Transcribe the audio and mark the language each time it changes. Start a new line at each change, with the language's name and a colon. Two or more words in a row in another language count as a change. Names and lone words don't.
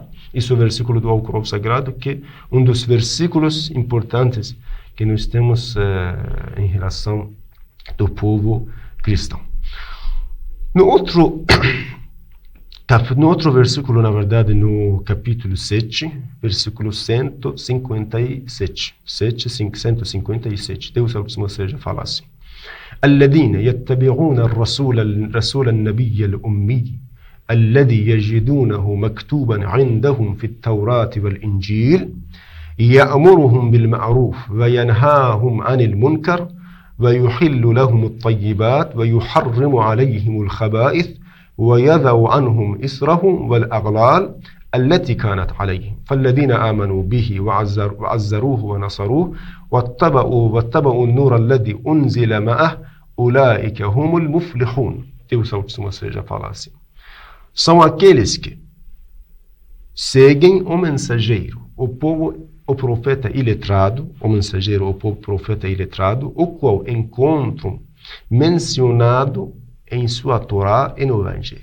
Portuguese: Isso é o versículo do Alcorão Sagrado, que é um dos versículos importantes que nós temos em relação do povo cristão. No outro versículo, na verdade, no capítulo 7, versículo 157, 157, Deus Altíssimo seja fala assim:
Arabic: الذين يتبعون الرسول النبي الأمي الذي يجدونه مكتوبا عندهم في التوراة والإنجيل يأمرهم بالمعروف وينهاهم عن المنكر ويحل لهم الطيبات ويحرم عليهم الخبائث ويذو عنهم إسرهم والأغلال التي كانت عليهم فالذين آمنوا به وعزروه ونصروه واتبعوا النور الذي أنزل معه أولئك هم المفلحون.
Portuguese: Deus Altíssimo seja fala assim. São aqueles que seguem o mensageiro, o povo, o profeta iletrado, o mensageiro, o povo, profeta iletrado, o qual encontram mencionado em sua Torá e no Evangelho.